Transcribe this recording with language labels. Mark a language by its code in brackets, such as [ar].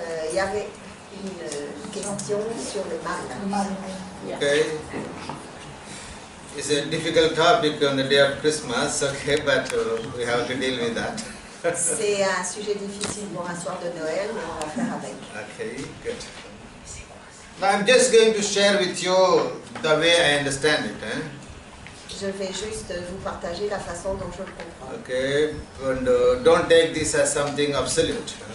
[fr] Il y avait une question sur le mal. [en] Okay. It's a difficult topic on the day of Christmas, okay, but we have to deal with that. [fr] C'est un sujet difficile pour un soir de Noël, mais on va faire avec. [en] Okay, good. Now I'm just going to share with you the way I understand it. [fr] Je vais juste vous partager la façon dont je le comprends. [en] Okay, and don't take this as something absolute.